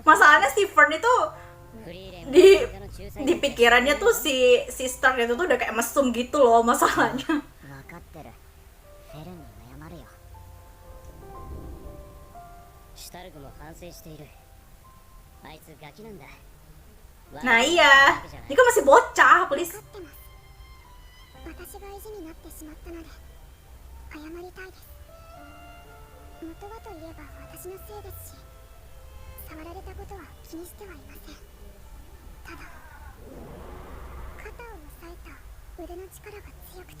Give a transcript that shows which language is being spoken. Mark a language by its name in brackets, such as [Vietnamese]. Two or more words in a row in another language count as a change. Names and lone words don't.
[Indonesian] Masalahnya si Fern itu フリーレン di pikirannya tuh si sister itu tuh udah kayak mesum gitu loh masalahnya. [Japanese] 分かってる。フェルンに謝るよ。シュタルクも反省している。あいつガキなんだ。 [Indonesian] Nah iya, ini kan masih bocah, please. [Japanese] 私が意地になってしまったので謝りたいです。元はといえば私のせいですし、触られたことは気にしてはいません。ただ肩を押さえた腕の力が強くて